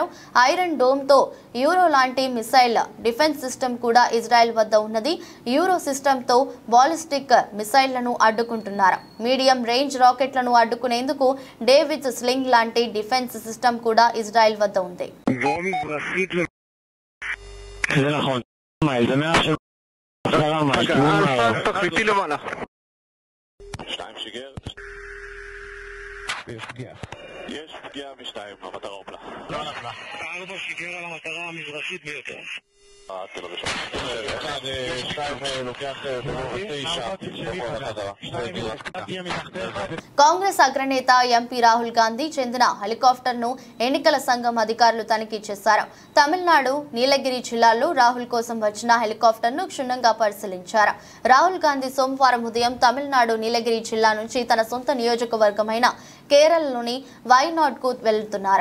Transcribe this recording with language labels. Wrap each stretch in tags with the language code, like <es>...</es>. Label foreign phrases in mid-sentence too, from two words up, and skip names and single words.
<te>ఐరన్ డోమ్తో యూరో లాంటి</te> <en>missile defense system</en> <te>కూడా ఇజ్రాయెల్ వద్ద ఉన్నది. యూరో సిస్టమ్తో బాలిస్టిక్ మిసైళ్లను అడ్డుకుంటున్నారు.</te> <en>medium range</en> <te>రాకెట్లను అడ్డుకునేందుకు డేవిడ్ స్లింగ్ లాంటి</te> <en>defense system</en> <te>కూడా ఇజ్రాయెల్ వద్ద ఉంది.</te> <he>יש פגיעה משתיים, המטרה הופלה. לא נפלה. 4 שיגר על המטרה המזרחית ביותר. תל אביב. 1-2 לוקח 9.</he> <te>కాంగ్రెస్ అగ్రనేత ఎంపీ రాహుల్ గాంధీ చెందిన హెలికాప్టర్ను ఎన్నికల సంఘం అధికారులు తనిఖీ చేశారు. తమిళనాడు నీలగిరి జిల్లాలో రాహుల్ కోసం వచ్చిన హెలికాప్టర్ను క్షుణ్ణంగా పరిశీలించారు. రాహుల్ గాంధీ సోమవారం ఉదయం తమిళనాడు నీలగిరి జిల్లా నుంచి తన సొంత నియోజకవర్గమైన కేరళలోని వైనాడ్ కు వెళ్తున్నారు.</te>